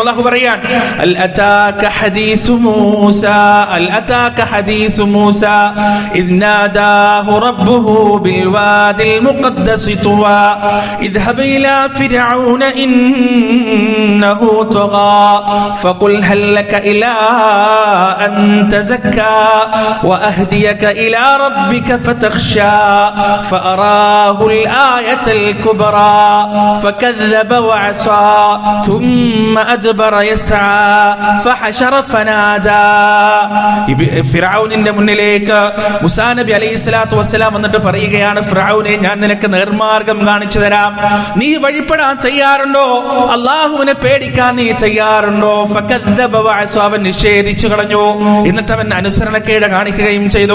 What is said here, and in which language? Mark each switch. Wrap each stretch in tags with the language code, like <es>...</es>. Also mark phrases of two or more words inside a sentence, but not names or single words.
<ml>അല്ലാഹു പറയാൻ,</ml> <ar>هل أتاك حديث موسى إذ ناداه ربه بالواد المقدس طوى اذهب إلى فرعون إنه طغى فقل هل لك إلى أن تزكى وأهديك إلى ربك فتخشى فأراه الآية الكبرى فكذب وعصى ثم أدبر يسعى فحشر فنادى.</ar> <ml>ഫിർഔനിന്റെ മുന്നിലേക്ക് മൂസാ നബി</ml> <ar>عليه الصلاة والسلام</ar> <ml>വന്നിട്ട് പറയുകയാണ്, ഫിർഔനെ, ഞാൻ നിനക്ക് നേർമാർഗം കാണിച്ചു തരാം. നീ വഴിപ്പെടാൻ തയ്യാറുണ്ടോ? അള്ളാഹുവിനെ പേടിക്കാൻ നീ തയ്യാറുണ്ടോ?</ml> <ar>فكذب وعصى,</ar> <ml>അവൻ നിഷേധിച്ചു കളഞ്ഞു. എന്നിട്ട് അവൻ അനുസരണക്കേട് കാണിക്കുകയും ചെയ്തു.</ml>